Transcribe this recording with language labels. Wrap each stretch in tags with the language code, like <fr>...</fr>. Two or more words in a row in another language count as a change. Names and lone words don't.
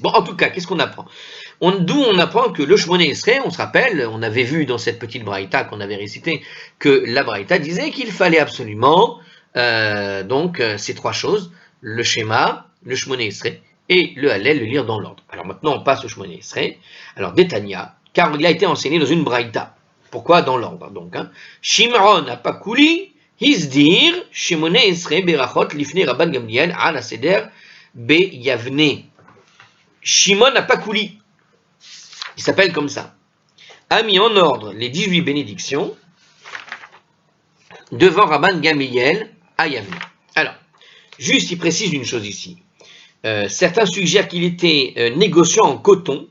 <fr>Bon, en tout cas, qu'est-ce qu'on apprend? D'où on apprend que le Shmoné Esrei, on se rappelle, on avait vu dans cette petite braïta qu'on avait récitée, que la braïta disait qu'il fallait absolument, ces trois choses, le schéma, le Shmoné Esrei et le Hallel, le lire dans l'ordre. Alors maintenant, on passe au Shmoné Esrei. Alors, Détania, car il a été enseigné dans une braïta. Pourquoi dans l'ordre, donc, hein?</fr> <he>שמעון הפקולי הסדיר שמונה עשרה ברכות לפני רבן גמליאל על הסדר ביבנה.</he> <fr>Shimon Apakuli, il s'appelle comme ça, a mis en ordre les 18 bénédictions devant Rabban Gamliel à Yavne. Alors, juste, il précise une chose ici. Certains suggèrent qu'il était négociant en coton.</fr>